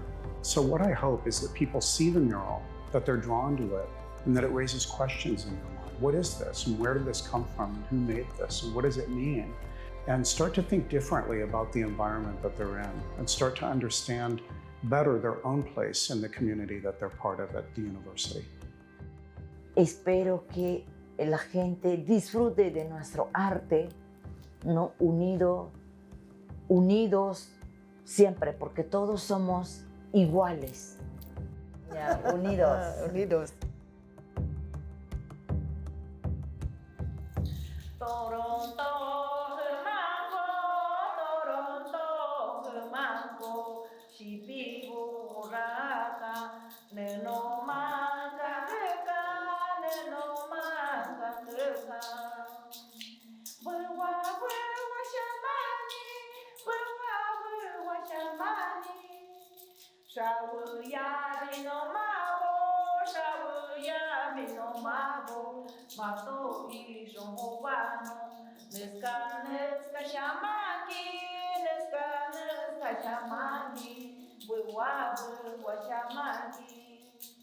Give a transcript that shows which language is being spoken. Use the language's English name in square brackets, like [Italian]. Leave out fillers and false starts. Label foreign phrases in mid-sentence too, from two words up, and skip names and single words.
[English] So what I hope is that people see the mural, that they're drawn to it, and that it raises questions in their mind. What is this? And where did this come from? And who made this? And what does it mean? And start to think differently about the environment that they're in, and start to understand better their own place in the community that they're part of at the university. [Spanish] Espero que la gente disfrute de nuestro arte, ¿no? Unidos siempre, porque todos somos iguales. Ya, unidos. Unidos. [Shipibo-Conibo] Toronto, Toronto, Shipibu, Raka, Neno Manga, Neno Manga, Shawuya no mabo, Shawuya no mabo, Mato ijon wano, Neska shamaki, Neska shamaki, Buwabu washamaki.